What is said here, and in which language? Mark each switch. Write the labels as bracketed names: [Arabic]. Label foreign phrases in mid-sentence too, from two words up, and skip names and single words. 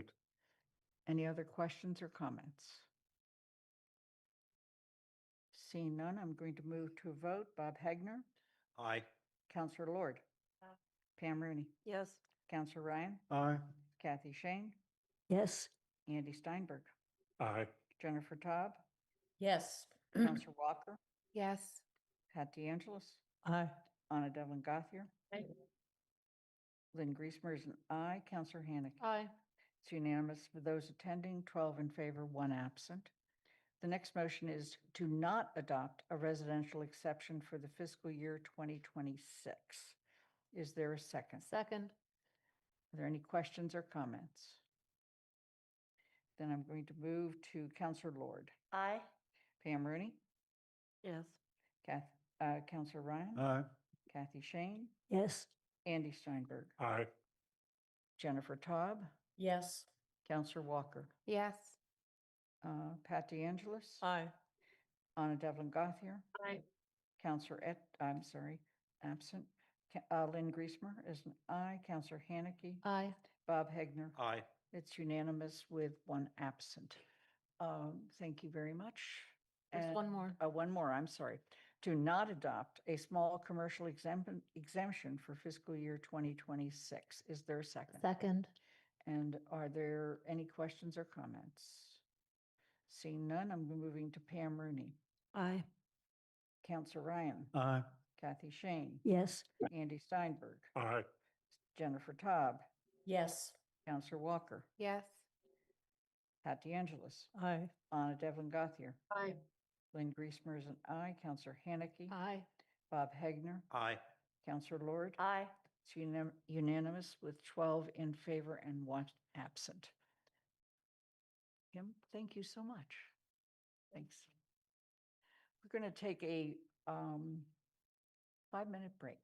[English] Any other questions or comments? Seeing none, I'm going to move to a vote. Bob Hegner. Aye. Counselor Lord. Pam Rooney. Yes. Counselor Ryan. Aye. Kathy Shane. Yes. Andy Steinberg. Aye. Jennifer Taub. Yes. Counselor Walker. Yes. Pat DeAngelis. Aye. Anna Devlin Gothier. Aye. Lynn Griesmer is an aye. Counselor Haneke. Aye. It's unanimous for those attending, 12 in favor, 1 absent. The next motion is to not adopt a residential exception for the fiscal year 2026. Is there a second? Second. Are there any questions or comments? Then I'm going to move to Counselor Lord. Aye. Pam Rooney. Yes. Counselor Ryan. Aye. Kathy Shane. Yes. Andy Steinberg. Aye. Jennifer Taub. Yes. Counselor Walker. Yes. Pat DeAngelis. Aye. Anna Devlin Gothier. Aye. Counselor absent. Lynn Griesmer is an aye. Counselor Haneke. Aye. Bob Hegner. Aye. It's unanimous with 1 absent. Thank you very much. There's one more. One more, I'm sorry. To not adopt a small commercial exemption for fiscal year 2026. Is there a second? Second. And are there any questions or comments? Seeing none, I'm moving to Pam Rooney. Aye. Counselor Ryan. Aye. Kathy Shane. Yes. Andy Steinberg. Aye. Jennifer Taub. Yes. Counselor Walker. Yes. Pat DeAngelis. Aye. Anna Devlin Gothier. Aye. Lynn Griesmer is an aye. Counselor Haneke. Aye. Bob Hegner. Aye. Counselor Lord. Aye. It's unanimous with 12 in favor and 1 absent. Kim, thank you so much. Thanks. We're going to take a 5-minute break.